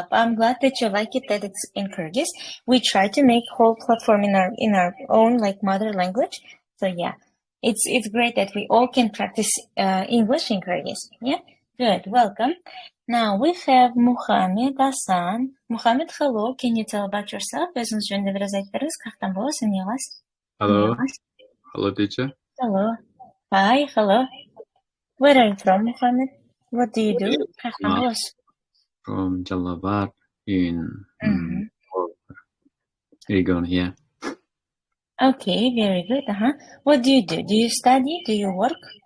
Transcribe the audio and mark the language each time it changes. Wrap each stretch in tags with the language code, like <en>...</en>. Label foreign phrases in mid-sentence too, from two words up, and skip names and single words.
<en>I'm glad that you like it, that it's in Kyrgyz. We try to make whole platform in our own mother language. So yeah, it's great that we all can practice English in Kyrgyz. Yeah, good. Welcome. Now we have Muhammad Hasan. Muhammad, hello. Can you tell about yourself?</en> <ky>Өзүңүз жөнүндө бир аз айтып бериңиз. Каяктан болосуз? Эмне кыласыз?</ky> <en>Hello. Hello, teacher. Hello. Hi. Hello. Where are you from, Muhammad? What do you do? From Jalalabad in region here. Okay, very good. What do you do? Do you study? Do you work?</en>